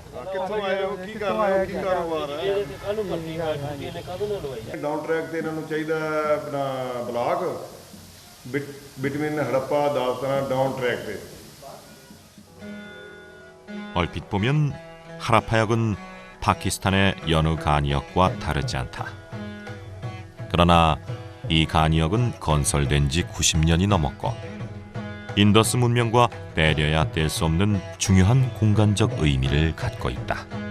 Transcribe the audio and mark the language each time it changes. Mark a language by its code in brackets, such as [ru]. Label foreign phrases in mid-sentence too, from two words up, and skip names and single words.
[pa] ਕਿੱਥੋਂ ਆਏ ਹੋ ਕੀ ਕਰ ਰਹੇ ਹੋ ਕੀ ਕਾਰੋਬਾਰ ਹੈ [en] down track [pa] ਤੇ ਇਹਨਾਂ ਨੂੰ ਚਾਹੀਦਾ ਆਪਣਾ [en] block between [pa] ਹੜੱਪਾ ਦਾਸਤਾਨਾ [en] down track [pa] 때. [ko] 얼핏 보면 하라파역은 파키스탄의 여느 간이역과 다르지 않다. 그러나 이 간이역은 건설된 지 90년이 넘었고 인더스 문명과 빼려야 뗄 수 없는 중요한 공간적 의미를 갖고 있다.